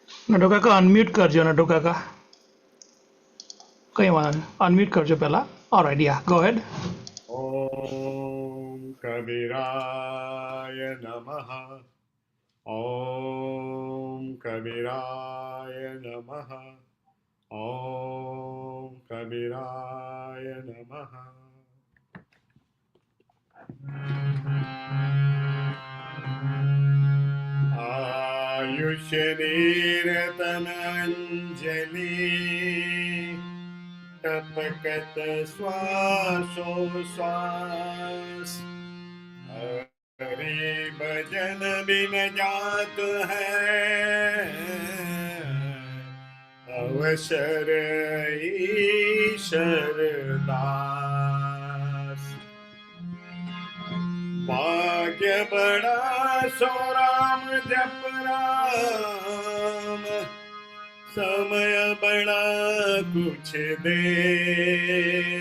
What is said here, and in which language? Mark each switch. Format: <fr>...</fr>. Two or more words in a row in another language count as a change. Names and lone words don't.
<gu>નટુ કાકા અનમ્યુટ કરજો નટુ કાકા. કંઈ વાંધો નહીં, અનમ્યુટ કરજો પહેલા.</gu> <en>Alright, ya go ahead.</en> <sa>ॐ कबीराय नमः। ॐ कबीराय नमः। ॐ कबीराय नमः।</sa> <hi>आयुष्यनिरतनाञ्जलि टपकत श्वासोश्वास। हरि भजन बिन जात है अवसर ईशर दास। भाग्य बड़ा सो राम जप राम, समय बड़ा कुछ देर।</hi>